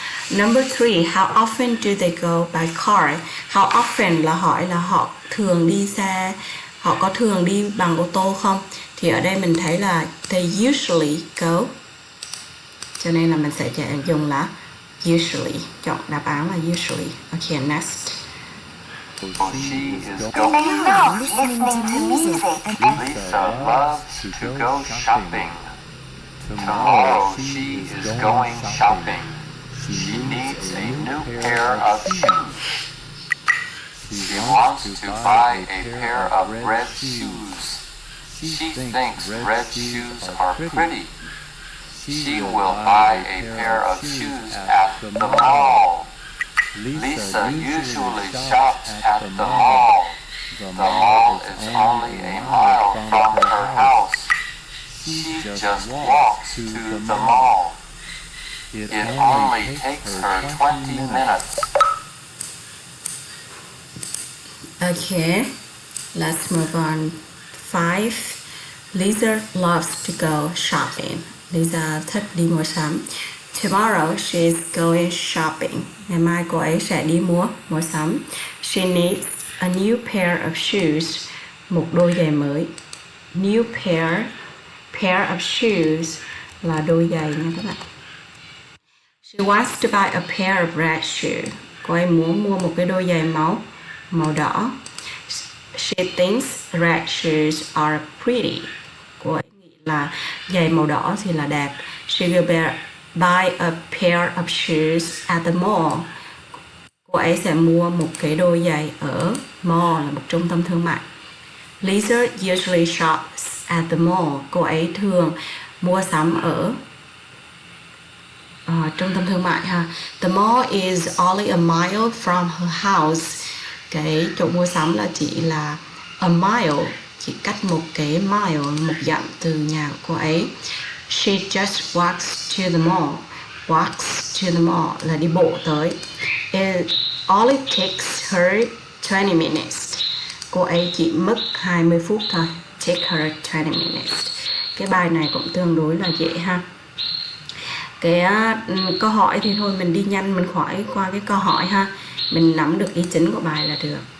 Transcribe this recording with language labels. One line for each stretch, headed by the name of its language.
English: Number 3, how often do they go by car? How often
Vietnamese: là hỏi là họ thường đi xe, họ có thường đi bằng ô tô không? Thì ở đây mình thấy là
English: they usually go
Vietnamese: cho nên là mình sẽ dùng là usually, chọn đáp án là usually.
English: Okay, next. She is They going. love listening to music and Lisa loves to go shopping. Tomorrow she is going shopping. She needs a new pair of shoes. She wants to buy a pair of red shoes. She thinks red shoes are pretty. She will buy a pair of shoes at the mall. Lisa usually shops at the mall. The mall is only a mile from her house. She just walks to the mall. It only takes her 20 minutes. Okay, let's move on. 5. Lisa loves to go shopping.
Vietnamese: Lisa thích đi mua sắm.
English: Tomorrow she is going shopping.
Vietnamese: Ngày mai cô ấy sẽ đi mua sắm.
English: She needs a new pair of shoes.
Vietnamese: Một đôi giày mới.
English: New pair of shoes
Vietnamese: là đôi giày nha các bạn.
English: She wants to buy a pair of red shoes.
Vietnamese: Cô ấy muốn mua một cái đôi giày màu đỏ.
English: She thinks red shoes are pretty.
Vietnamese: Cô ấy nghĩ là giày màu đỏ thì là đẹp.
English: She will buy a pair of shoes at the mall.
Vietnamese: Cô ấy sẽ mua một cái đôi giày ở mall, là một trung tâm thương mại.
English: Lisa usually shops at the mall.
Vietnamese: Cô ấy thường mua sắm ở trung tâm thương mại ha.
English: The mall is only a mile from her house.
Vietnamese: Cái chỗ mua sắm là chỉ là
English: a mile,
Vietnamese: chỉ cách một cái mile, một dặm từ nhà của cô ấy.
English: She just walks to the mall. Walks to the mall
Vietnamese: là đi bộ tới.
English: It only takes her 20 minutes.
Vietnamese: Cô ấy chỉ mất 20 phút thôi.
English: Take her 20 minutes.
Vietnamese: Cái bài này cũng tương đối là dễ ha. Cái câu hỏi thì thôi mình đi nhanh, mình khỏi qua cái câu hỏi ha. Mình nắm được ý chính của bài là được.